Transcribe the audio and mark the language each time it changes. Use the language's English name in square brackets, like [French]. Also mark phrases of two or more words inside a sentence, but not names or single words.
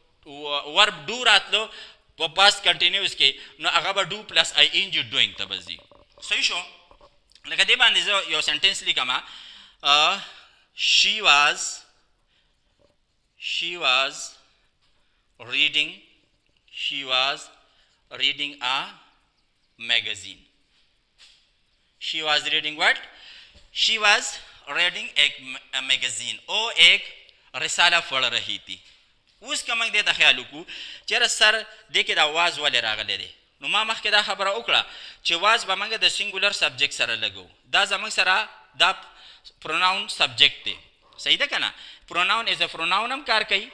[Pashto] ورب ډو راتلو په [English] past continuous [Pashto] کې نو هغه به [English] do plus i n g doing [Pashto] ته به ځي صحیح شو لکه دې باندې زه یو سنټینس لیکم [English] she was reading a magazine. She was reading what? She was reading a magazine. [Urdu] او ایک رساله پڑھ رہی تھی. [Pashto] اوس که موږ دې ته خیال وکړو چېرې سر دې کې دا واز ولې راغلی دی نو ما مخکې دا خبره وکړه چې واز به موږ د [English] singular subject [Pashto] سره لګو دا زموږ سره دا [English] pronoun subject [Pashto] دی صحیح ده که نه [English] pronoun is a pronoun [Pashto] هم کار کوي